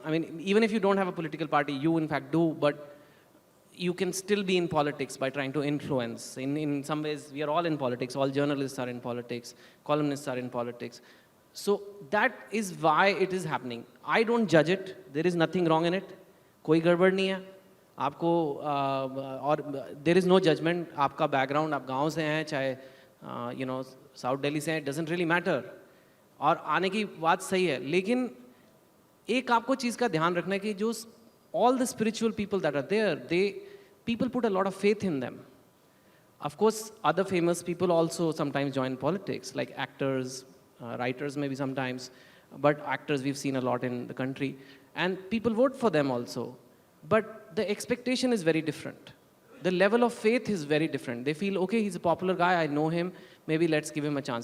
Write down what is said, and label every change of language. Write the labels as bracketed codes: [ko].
[en] I mean, even if you don't have a political party, you in fact do, but you can still be in politics by trying to influence. In some ways, we are all in politics. All journalists are in politics. Columnists are in politics. So that is why it is happening. I don't judge it. There is nothing wrong in it. [hi] कोई गड़बड़ नहीं है आपको, और [en] there is no judgment. [hi] आपका background, आप गांव से हैं, चाहे साउथ दिल्ली से हैं, [en] doesn't really matter. [hi] और आने की बात सही है, लेकिन एक आपको चीज़ का ध्यान रखना है कि जो [en] all the spiritual people that are there, people put a lot of faith in them. Of course, other famous people also sometimes join politics, like actors, writers maybe sometimes, but actors we've seen a lot in the country. And people vote for them also. But the expectation is very different. The level of faith is very different. They feel, okay, he's a popular guy, I know him, maybe let's give him a chance.